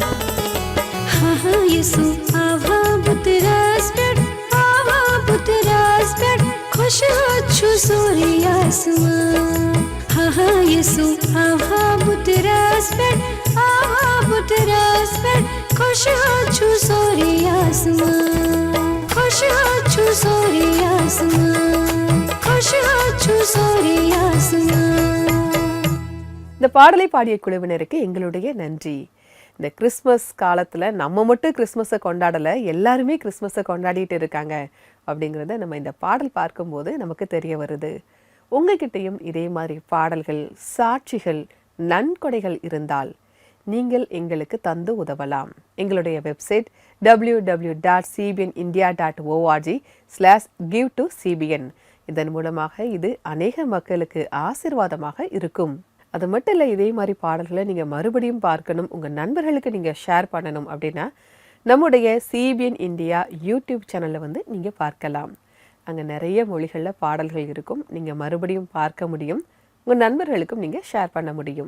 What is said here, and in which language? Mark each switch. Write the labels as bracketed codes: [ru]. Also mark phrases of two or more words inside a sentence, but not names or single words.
[ta] हाँ यसु आवा बुतरास पेट खुश छु सूर्यासमान हाँ यसु आवा बुतरास पेट खुश छु सूर्यासमान खुश छु सूर्यासमान खुश छु सूर्यासमान. இந்த பாடலை பாடிய குழுவினருக்கு எங்களுடைய நன்றி. இந்த கிறிஸ்மஸ் காலத்தில் நம்ம மட்டும் கிறிஸ்மஸை கொண்டாடலை, எல்லாருமே கிறிஸ்மஸை கொண்டாடிட்டு இருக்காங்க அப்படிங்கிறத நம்ம இந்த பாடல் பார்க்கும்போது நமக்கு தெரிய வருது. உங்ககிட்டையும் இதே மாதிரி பாடல்கள், சாட்சிகள், நன்கொடைகள் இருந்தால் நீங்கள் எங்களுக்கு தந்து உதவலாம். எங்களுடைய வெப்சைட் www.cbnindia.org/give-to-cbn. இதன் மூலமாக இது அநேக மக்களுக்கு ஆசீர்வாதமாக இருக்கும். அது மட்டும் இல்லை, இதே மாதிரி பாடல்களை நீங்கள் மறுபடியும் பார்க்கணும், உங்கள் நண்பர்களுக்கு நீங்கள் ஷேர் பண்ணணும் அப்படின்னா நம்முடைய சிபிஎன் இந்தியா யூடியூப் சேனலில் நீங்கள் பார்க்கலாம். அங்கே நிறைய மொழிகளில் பாடல்கள் இருக்கும், நீங்கள் மறுபடியும் பார்க்க முடியும், உங்கள் நண்பர்களுக்கும் நீங்கள் ஷேர் பண்ண முடியும்.